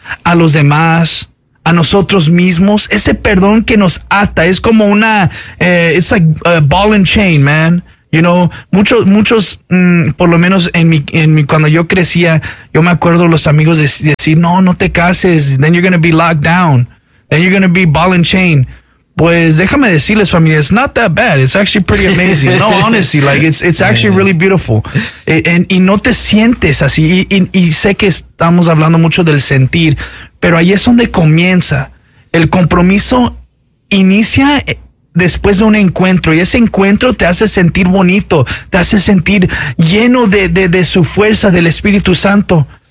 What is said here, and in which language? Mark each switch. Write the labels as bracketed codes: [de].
[es] a los demás, a nosotros mismos. Ese perdón que nos ata es como una, [en] it's like a ball and chain, man. [es] You know, muchos, por lo menos en mi, cuando yo crecía, yo me acuerdo los amigos decir, no te cases, [en] then you're gonna be locked down, then you're gonna be ball and chain. [es] Pues déjame decirles, familia, [en] it's not that bad. It's actually pretty amazing. No, honestly, like it's actually really beautiful. [es] Y no te sientes así. Y sé que estamos hablando mucho del sentir, pero ahí es donde comienza. El compromiso inicia después de un encuentro, y ese encuentro te hace sentir bonito, te hace sentir lleno de su fuerza, del Espíritu Santo.